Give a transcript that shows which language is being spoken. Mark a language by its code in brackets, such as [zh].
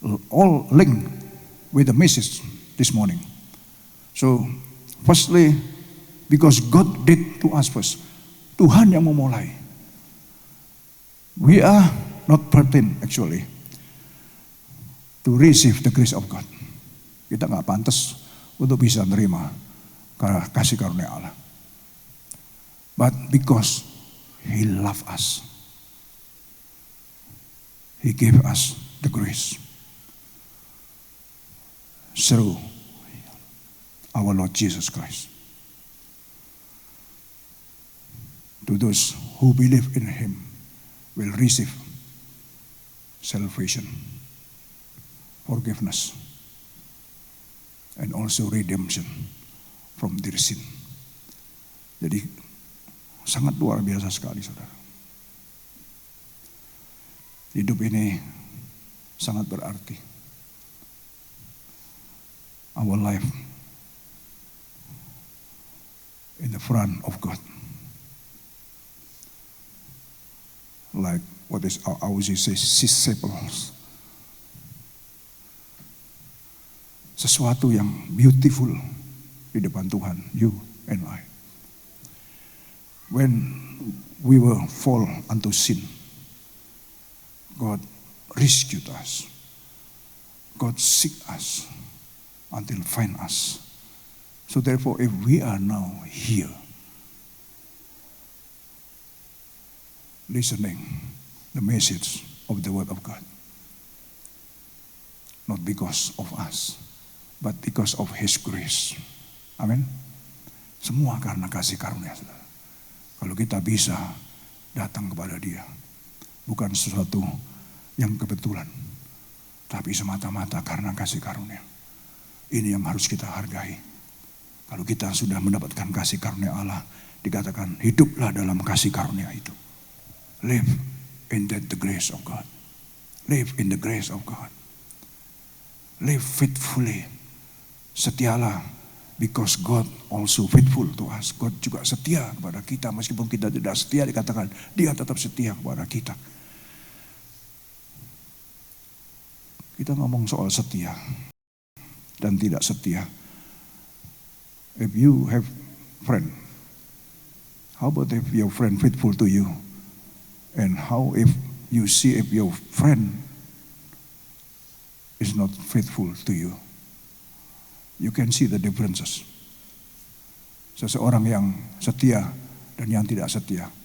[en] All linked with the message this morning. So, firstly, because God did to us first. [id] Tuhan yang memulai. [en] We are not pertinent actually to receive the grace of God. [id] Kita nggak pantas untuk bisa menerima kasih karunia Allah. [en] But because He loved us, He gave us the grace through our Lord Jesus Christ. To those who believe in Him will receive salvation, forgiveness, and also redemption from their sin. [id] Jadi sangat luar biasa sekali, saudara. Hidup ini sangat berarti. [en] Our life in the front of God. Like what is our disciples. [id] Sesuatu yang beautiful di depan Tuhan, [en] you and I. When we were fall unto sin, God rescued us. God seek us until find us. So therefore, if we are now here, listening the message of the Word of God, not because of us, but because of His grace. Amin. [id] Semua karena kasih karunia, saudara. Kalau kita bisa datang kepada Dia, bukan sesuatu yang kebetulan, tapi semata-mata karena kasih karunia. Ini yang harus kita hargai. Kalau kita sudah mendapatkan kasih karunia Allah, dikatakan hiduplah dalam kasih karunia itu. [en] Live in the grace of God. Live in the grace of God. Live faithfully. [id] Setialah, [en] because God also faithful to us. [id] God juga setia kepada kita, meskipun kita tidak setia, dikatakan Dia tetap setia kepada kita. Kita ngomong soal setia dan tidak setia. [en] If you have friend, how about if your friend faithful to you? And how if you see if your friend is not faithful to you? You can see the differences. [id] Seseorang yang setia dan yang tidak setia.